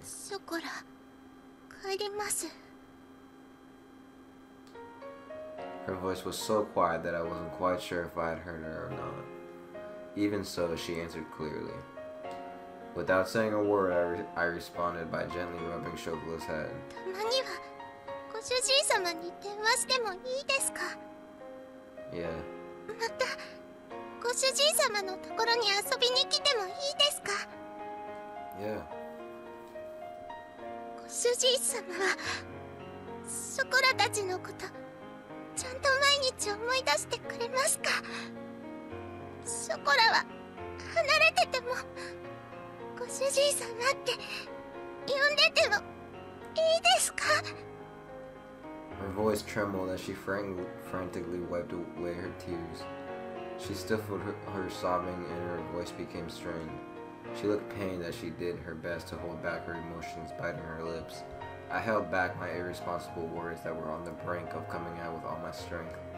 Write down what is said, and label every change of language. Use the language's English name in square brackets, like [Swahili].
[Japanese] ショコラ、帰ります。 [English] Her voice was so quiet that I wasn't quite sure if I had heard her or not. Even so, she answered clearly. Without saying a word, I responded by gently rubbing Shokula's head. [Japanese] たまにはご主人様に電話してもいいですか？ [English] Yeah. [Japanese] またご主人様のところに遊びに来てもいいですか？ [English] Yeah. [Japanese] ご主人様はショコラたちのことちゃんと毎日思い出してくれますか？ショコラは離れててもご主人様って呼んでてもいいですか？ [English] Her voice trembled as she frantically wiped away her tears. She stifled her sobbing and her voice became strained. She looked pained as she did her best to hold back her emotions, biting her lips. I held back my irresponsible words that were on the brink of coming out with all my strength.